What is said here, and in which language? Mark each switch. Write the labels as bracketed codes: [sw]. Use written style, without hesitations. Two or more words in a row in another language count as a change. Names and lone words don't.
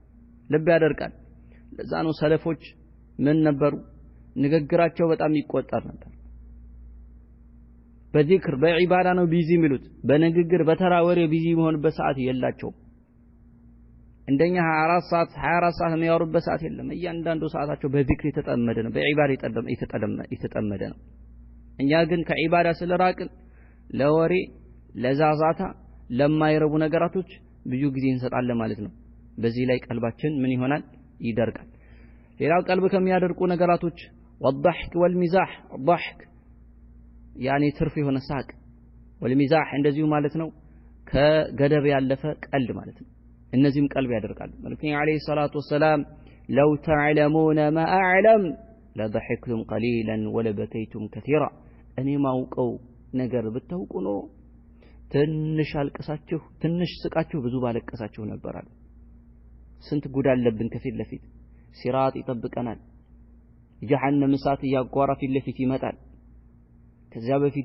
[am] ለዛ ነው ሰለፎች ምን ነበሩ ንግግራቸው በጣም ይቆጠር ነበር በዚክር በዒባዳ ነው ቢዚ የሚሉት በንግግር በተራወሬ ቢዚ መሆንበት ሰዓት የላቸው እንደኛ 24 ሰዓት የሚያወሩበት ሰዓት የለም እያንዳንዱ ሰዓታቸው በዚክር የተጠመደ ነው በዒባዳ የተጠመደ ነው እኛ ግን ከዒባዳ ስለራቅን ለወሬ ለዛዛታ ለማይረቡ ነገራቶች ብዙ ጊዜ እንሰጣለን ማለት ነው በዚህ ላይ ቀልባችን ምን ይሆናል ይደርቃል ሌላው ቀልብ ከሚያደርቁ ነገራቶች [ar] والضحك والمزاح الضحك يعني [am] ትርፍ የሆነ ሳቅ [ar] والمزاح [am] እንደዚሁ ማለት ነው ከገደብ ያለፈ ቀልድ ማለት ነው እነዚህም ቀልብ ያደርጋሉ መልእክተኛው [ar] عليه الصلاة والسلام لو تعلمون ما اعلم لضحكتم قليلا ولبكيتم كثيرا [am] እኔ ማውቀው ነገር ብታውቁ ነው ትንሽ አልቀሳችሁ ትንሽ ስቃችሁ ብዙ ባለቀሳችሁ ነበር አለ ስንት ጉድ አለብን ከፊት ለፊት ሲራጥ ይጠብቀናል ጀሃነም እሳት ያጓራ ፊት ለፊት ይመጣል ከዚያ በፊት